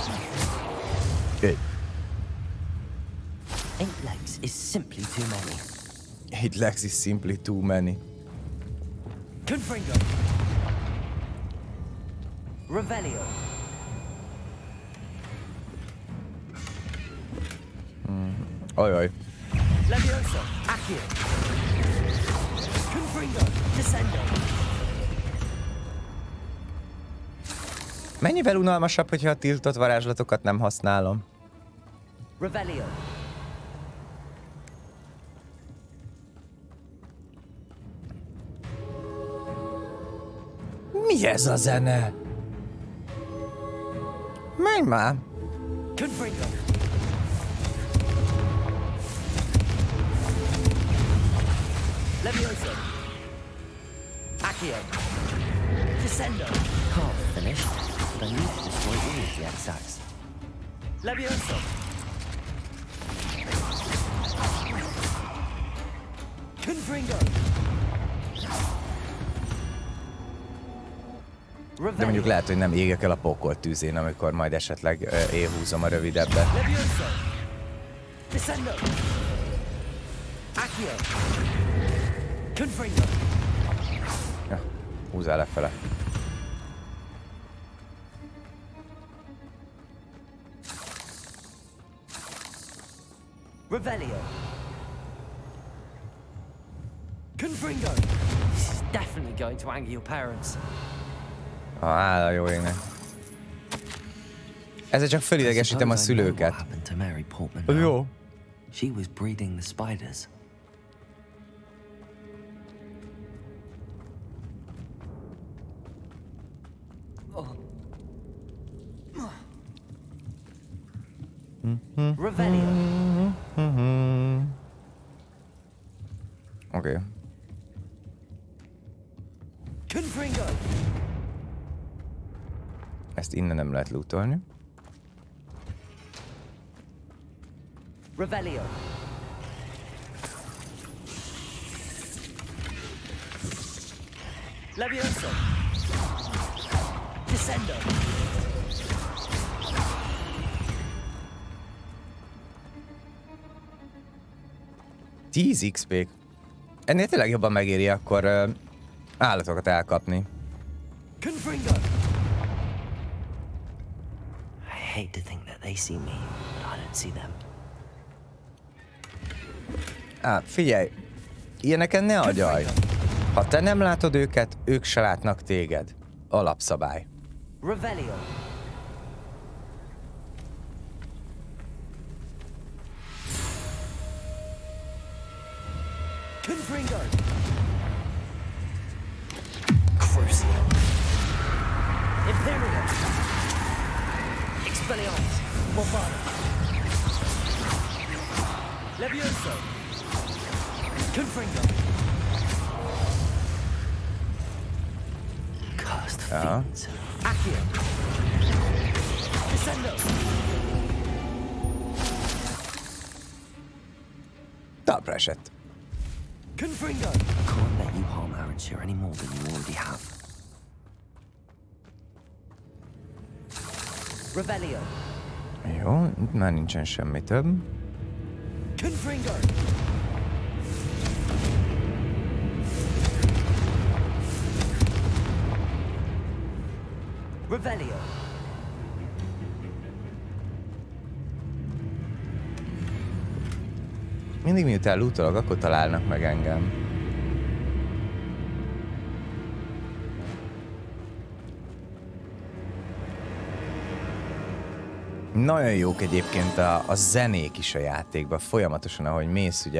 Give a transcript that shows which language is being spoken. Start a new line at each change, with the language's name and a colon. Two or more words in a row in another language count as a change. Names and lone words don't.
English: Good. 8 legs is simply too many. 8 legs is simply too many. Confringo. Revelio.
Hungarian: Ajaj. Levioso. Accio. Confringo. Descendo. Mennyivel unalmasabb, hogyha a tiltott varázslatokat nem használom? Revelio. Mi ez a zene? Menj már! Confringo. Levioso. Accio. Descendo.
English: Half finished, but I need to destroy all of the exacts. Levioso. Confringo.
Hungarian: De mondjuk lehet, hogy nem égek el a pokol tűzén, amikor majd esetleg élhúzom a rövidebbet. Levioso. Descendo. Accio. Confringo. Ja, húzzál lefele. Revelio. Confringo.
English: This is definitely going to anger your parents.
Hungarian: Áll a jó égnek. Ezzel csak fölidegesítem a szülőket. Jó.
English: She was breeding the spiders. Revelio.
Hungarian: Oké. Confringo. Ezt innen nem lehet lootolni. Revelio. Levioso. Descendo. 10 XP-k. Ennél tényleg jobban megéri akkor állatokat elkapni. Confringo.
English: I hate to think that they see me, but I don't see them.
Hungarian: Figyelj, ilyeneken ne agyalj. Ha te nem látod őket, ők se látnak téged. Alapszabály. Revelio. Confringo. Crucio. Imperial. Expelliarmus. Bombard. Levioso. Confringo.
English: Cursed fiends. Accio. Descendo.
Hungarian: Talpra esett. Confringo.
English: Can't let you harm Aranshire any more than you already have. Revelio.
Hungarian: Jó, itt már nincsen semmi több. Confringo. Revelio. Mindig miután lootolok, akkor találnak meg engem. Nagyon jók egyébként a zenék is a játékban, folyamatosan, ahogy mész, ugye.